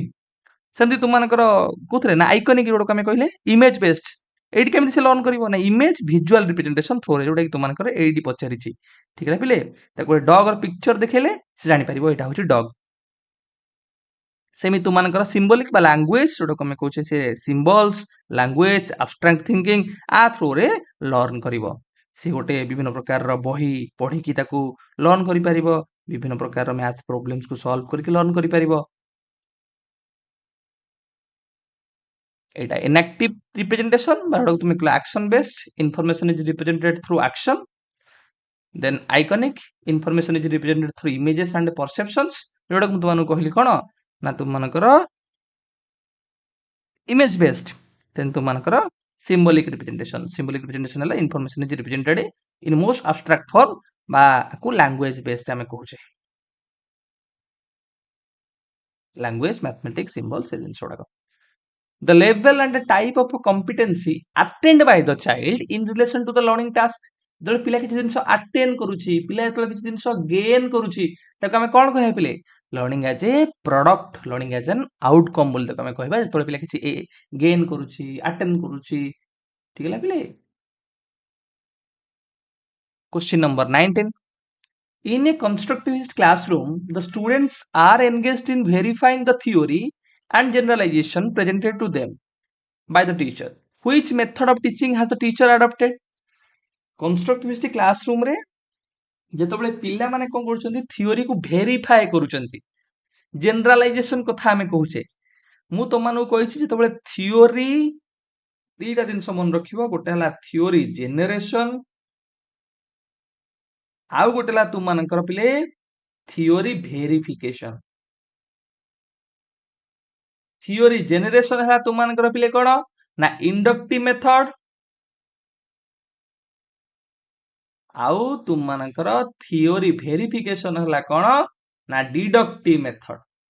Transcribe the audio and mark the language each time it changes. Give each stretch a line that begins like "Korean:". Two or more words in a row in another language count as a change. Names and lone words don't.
Odia: ସେମିତି ତୁମମାନଙ୍କର କୋଉଥିରେ ନା ଆଇକନିକ ଯୋଉଟାକୁ ଆମେ କହିଲେ
English: image based
Odia: ଏଇଠି କେମିତି ସେ ଲର୍ନ କରିବ ନା
English: image visual representation
Odia: ଥ୍ରୋରେ ଯୋଉଟା କି ତୁମମାନଙ୍କର ଏଇଠି ପଚାରିଛି ଠିକ ହେଲା ପିଲେ ତାକୁ ଗୋଟେ ଡଗ ର ପିକ୍ଚର ଦେଖେଇଲେ ସେ ଜାଣିପାରିବ ଏଇଟା ହଉଛି ଡଗ ସେମିତି ତୁମମାନଙ୍କର ସିମ୍ବଲିକ ବା ଲାଙ୍ଗୁଏଜ ଯୋଉଟାକୁ ଆମେ କହୁଛେ ସେ
English: symbols language abstract thinking
Odia: ଆ ଥ୍ରୋରେ ଲର୍ନ କରିବ ସେ ଗୋଟେ ବିଭିନ୍ନ ପ୍ରକାରର ବହି ପଢିକି ତାକୁ ଲର୍ନ କରିପାରିବ ବିଭିନ୍ନ ପ୍ରକାର
English: math problemsକୁ
Odia: ସଲ୍ଭ କରିକି ଲର୍ନ କରିପାରିବ
English: ଏଇଟା inactive representation
Odia: ବା ଯୋଉଟାକୁ ତୁମେ କହିଲ
English: action based information is represented through action then iconic information is represented through images and perceptions
Odia: ଯୋଉଟାକୁ ମୁଁ ତୁମମାନଙ୍କୁ କହିଲି କଣ ନା ତୁମମାନଙ୍କର
English: image based then ତୁମମାନଙ୍କର symbolic representation ହେଲା information is represented in most abstract form
Odia: ବା ଆକୁ
English: language based
Odia: ଆମେ କହୁଛେ
English: language mathematics symbols
Odia: ସେ ଜିନିଷ ଗୁଡାକ
English: the level and the type of competency attained by the child in relation to the learning task
Odia: ଯେତେବେଳେ ପିଲା କିଛି ଜିନିଷ ଆଟେନ୍ କରୁଛି ପିଲା ଯେତେବେଳେ କିଛି ଜିନିଷ ଗେନ୍ କରୁଛି ତାକୁ ଆମେ କଣ କହିବା ପିଲେ
English: learning as a product learning as an outcome
Odia: ବୋଲି ତାକୁ ଆମେ କହିବା ଯେତେବେଳେ ପିଲା କିଛି ଗେନ୍ କରୁଛି ଆଟେନ୍ କରୁଛି ଠିକ ହେଲା ପିଲେ
English: Question number 19 in a constructivist classroom the students are engaged in verifying the theory and generalization presented to them by the teacher. Which method of teaching has the teacher adopted? Constructivist classroom
Odia: रे ଯେତେବେଳେ ପିଲାମାନେ କଣ କରୁଛନ୍ତି ଥିଓରି କୁ ଭେରିଫାଏ କରୁଛନ୍ତି ଜେନେରାଲାଇଜେସନ କଥା ଆମେ କହୁଛେ ମୁଁ ତମମାନଙ୍କୁ କହିଛି ଯେତେବେଳେ ଥିଓରି ଦିଟା ଜିନିଷ ମନେ ରଖିବ ଗୋଟେ ହେଲା
English: theory generation
Odia: ଆଉ ଗୋଟେ ହେଲା ତୁମମାନଙ୍କର ପିଲେ
English: theory verification theory generation
Odia: ହେଲା ତୁମମାନଙ୍କର ପିଲେ କଣ ନା
English: inductive method
Odia: ଆଉ ତୁମମାନଙ୍କର
English: theory verification
Odia: ହେଲା କଣ ନା
English: deductive method